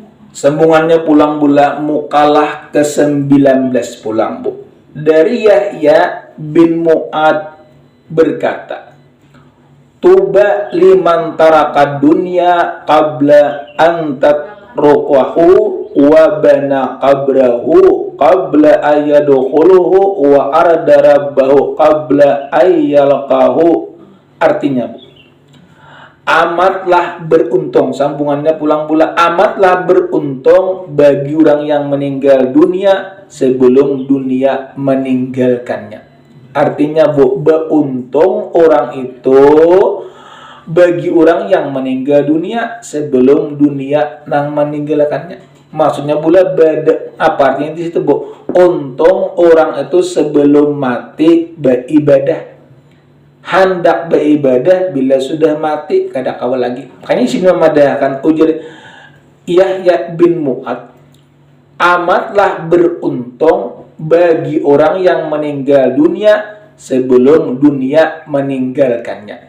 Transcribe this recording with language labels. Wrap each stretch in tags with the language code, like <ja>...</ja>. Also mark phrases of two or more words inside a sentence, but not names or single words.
<bjn>Sambungannya pulang bula mukalah ke-19 pulang bu. Dari Yahya bin Mu'ad berkata,</bjn> <ar>طوبى لمن ترك الدنيا قبل أن تتركه وبنى قبره قبل أن يدخله وأرضى ربه قبل أن يلقاه.</ar> <bjn>Artinya, amatlah beruntung, sambungannya pulang pula, amatlah beruntung bagi orang yang meninggal dunia sebelum dunia meninggalkannya. Artinya beruntung orang itu bagi orang yang meninggal dunia sebelum dunia nang meninggalkannya. Maksudnya pula apa artinya di situ bu? Untung orang itu sebelum mati beribadah, hendak beribadah, bila sudah mati kada kawal lagi. Makanya sini memadahkan ujar Yahya bin Mu'ad, amatlah beruntung bagi orang yang meninggal dunia sebelum dunia meninggalkannya.</bjn>